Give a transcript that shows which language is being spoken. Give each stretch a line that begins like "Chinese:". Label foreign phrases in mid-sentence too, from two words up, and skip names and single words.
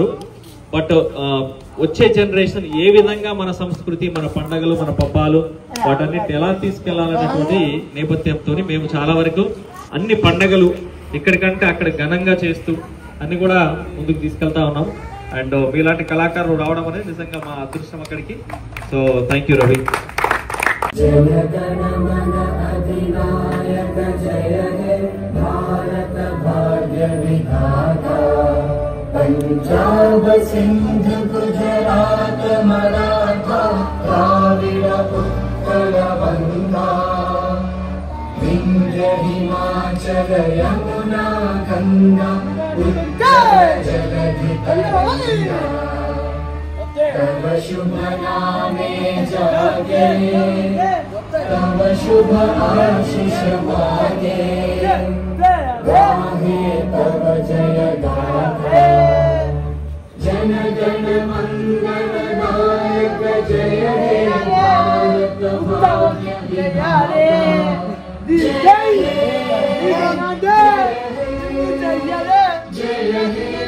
Telugu: బట్ వచ్చే జనరేషన్ ఏ విధంగా మన సంస్కృతి, మన పండగలు, మన పబ్బాలు వాటన్నిటిని ఎలా తీసుకెళ్లాలనేటువంటి నేపథ్యంతో మేము చాలా వరకు అన్ని పండగలు ఇక్కడికంటే అక్కడ ఘనంగా చేస్తూ అన్ని కూడా ముందుకు తీసుకెళ్తా ఉన్నాం. అండ్ మీలాంటి కళాకారులు రావడం అనేది నిజంగా మా అదృష్టం అక్కడికి.
English: So thank you Ravi.
Bangla: পঞ্জাব সিন্ধু গুজরাট মরাঠা দ্রাবিড় উৎকল বঙ্গ বিন্ধ্য হিমাচল যমুনা গঙ্গা উৎকল জলধি তরঙ্গ তব শুভ নামে জাগে তব শুভ আশিস মাগে গাহে তব জয় গাথা জন গণ মঙ্গল নায়ক জয় হে ভারত ভাগ্য বিধাতা জয় হে জয় হে